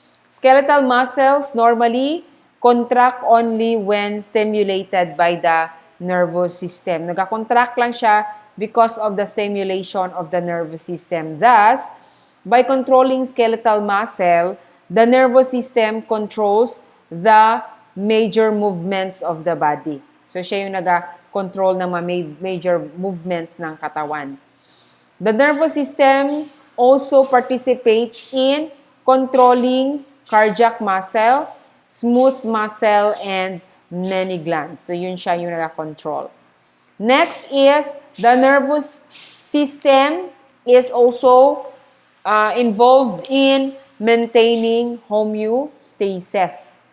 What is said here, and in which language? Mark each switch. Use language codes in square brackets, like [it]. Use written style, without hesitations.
[en] Skeletal muscles normally contract only when stimulated by the nervous system. [tl] Nag-contract lang siya [en] because of the stimulation of the nervous system. Thus, by controlling skeletal muscle, the nervous system controls the major movements of the body. [tl] So, siya yung nag-control ng mga major movements ng katawan. [en] The nervous system also participates in controlling cardiac muscle, smooth muscle, and many glands. [tl] So, yun siya yung nag-control. [en] Next is the nervous system is also involved in maintaining homeostasis.